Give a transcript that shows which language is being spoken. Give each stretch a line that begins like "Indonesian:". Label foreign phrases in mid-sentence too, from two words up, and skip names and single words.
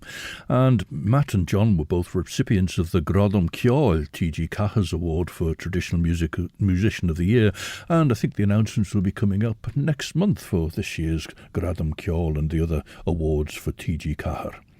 English: And Matt and John were both recipients of the Gradam Ceol T.G. Cahers Award for Traditional Musician of the Year, and I think the announcements will be coming up next month for this year's Gradam Ceol and the other awards for T.G. Caher.